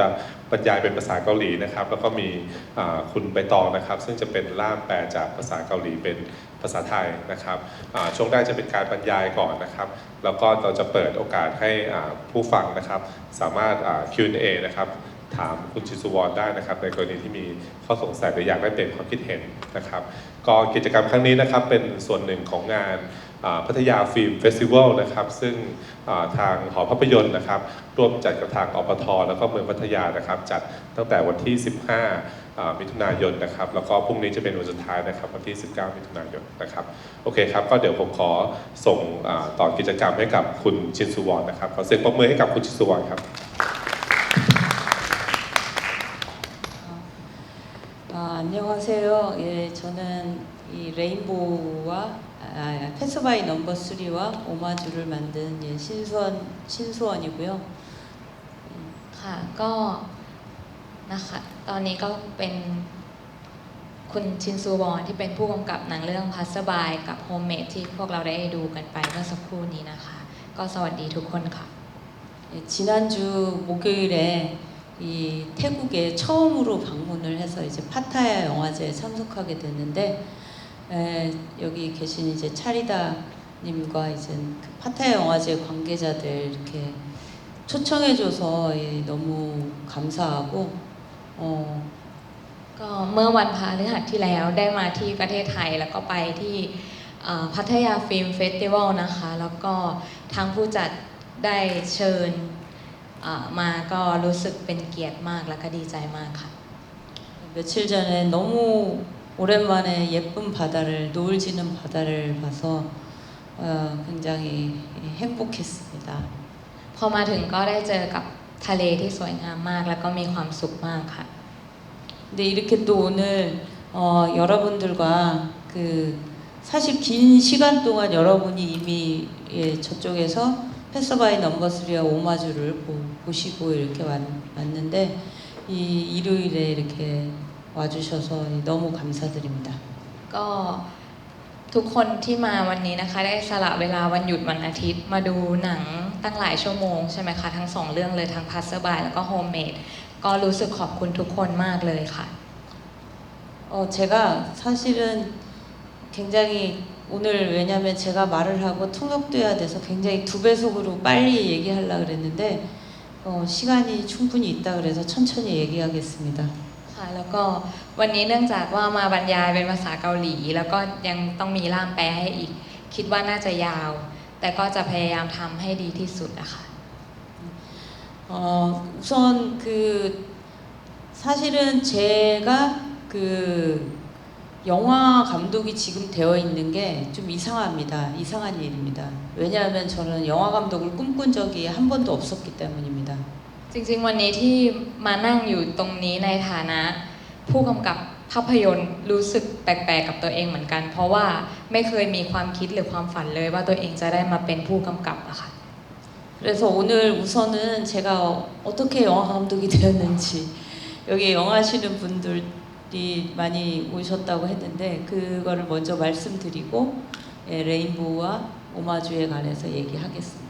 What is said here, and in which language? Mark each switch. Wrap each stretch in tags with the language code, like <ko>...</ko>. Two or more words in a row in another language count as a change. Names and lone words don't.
<th>บรรยายเป็นภาษาเกาหลีนะครับแล้วก็มีคุณใบตองนะครับซึ่งจะเป็นล่ามแปลจากภาษาเกาหลีเป็นภาษาไทยนะครับช่วงแรกจะเป็นการบรรยายก่อนนะครับแล้วก็เราจะเปิดโอกาสให้ผู้ฟังนะครับสามารถQ&A นะครับถามคุณชินซูวอนได้นะครับในกรณีที่มีข้อสงสัยหรืออยากได้เปลี่ยนความคิดเห็นนะครับก็กิจกรรมครั้งนี้นะครับเป็นส่วนหนึ่งของงานพัทยาฟิล์มเฟสติวัลนะครับซึ่งทางหอภาพยนตร์นะครับร่วมจัดกับทางอปท. แล้วก็เมืองพัทยานะครับจัดตั้งแต่วันที่ 15 มิถุนายนนะครับแล้วก็พรุ่งนี้จะเป็นวันสุดท้ายนะครับวันที่ 19 มิถุนายนนะครับโอเคครับก็เดี๋ยวผมขอส่งต่อกิจกรรมให้กับคุณชินซูวอนนะครับขอเสียงปรบมือให้กับคุณชินซูวอนครับ</th> <ko>안녕하세요. 예, 저는 이 레인보우와 패스바이 넘버 3와 오마주를 만든 예, 신수원이고요.</ko> <th>ค่ะก็นะคะตอนนี้ก็เป็นคุณชินซูวอนที่เป็นผู้กำกับหนังเรื่องพัสบายกับโฮมเมดที่พวกเราได้ดูกันไปเมื่อสักครู่นี้นะคะก็สวัสดีทุกคนค่ะ</th> <ko>예, 지난주 목요일에 이 태국에 처음으로 방문을 해서 이제 파타야 영화제에 참석하게 됐는데 여기 계신 이제 차리다님과 이제 그 파타야 영화제 관계자들 이렇게 초청해줘서 예, 너무 감사하고</ko> <th>ก็เมื่อวันพฤหัสที่แล้วได้มาที่ประเทศไทยแล้วก็ไปที่พัทยาฟิล์มเฟสติวัลนะคะแล้วก็ทางผู้จัดได้เชิญมาก็รู้สึกเป็นเกียรติมากและก็ดีใจมากค่ะ</th> <ko>며칠 전에 너무 오랜만에 예쁜 바다를 노을 지는 바다를 봐서 굉장히 행복했습니다.</ko> <th>พอมาถึงก็ได้เจอกับทะเลที่สวยงามมากแล้วก็มีความสุขมากค่ะ</th> <ko>근데 이렇게 또 오늘 여러분들과 그 사실 긴 시간 동안 여러분이 이미 예, 저쪽에서 패스바이 넘버 3와 오마주를 보시고 이렇게 왔는데 이 일요일에 이렇게 와주셔서 너무 감사드립니다.</ko> <th>ก็ทุกคนที่มาวันนี้นะคะได้สละเวลาวันหยุดวันอาทิตย์มาดูหนังตั้งหลายชั่วโมงใช่ไหมคะทั้ง2เรื่องเลยทั้งพัสบายแล้วก็โฮมเมดก็รู้สึกขอบคุณทุกคนมากเลยค่ะ</th> <ko>제가 사실은 굉장히 오늘 왜냐면 제가 말을 하고 통역돼야 돼서 굉장히 2배속으로 빨리 얘기하려고 그랬는데 시간이 충분히 있다 그래서 천천히 얘기하겠습니다.</ko> <th>ค่ะแล้วก็วันนี้เนื่องจากว่ามาบรรยายเป็นภาษาเกาหลีแล้วก็ยังต้องมีล่ามแปลให้อีกคิดว่าน่าจะยาวแต่ก็จะพยายามทำให้ดีที่สุดนะคะ</th> <ko>우선 그 사실은 제가 그 영화 감독이 지금 되어 있는 게 좀 이상합니다. 이상한 일입니다. 왜냐하면 저는 영화 감독을 꿈꾼 적이 한 번도 없었기 때문입니다.</ko> <th>จริงๆวันนี้ที่มานั่งอยู่ตรงนี้ในฐานะผู้กำกับภาพยนตร์รู้สึกแปลกๆกับตัวเองเหมือนกันเพราะว่าไม่เคยมีความคิดหรือความฝันเลยว่าตัวเองจะได้มาเป็นผู้กำกับอะค่ะ</th> <ko>그래서 오늘 우선은 제가 어떻게 영화 감독이 되었는지 여기 영화하시는 분들이 많이 오셨다고 했는데 그거를 먼저 말씀드리고 예, 레인보우와 오마주에 관해서 얘기하겠습니다.</ko>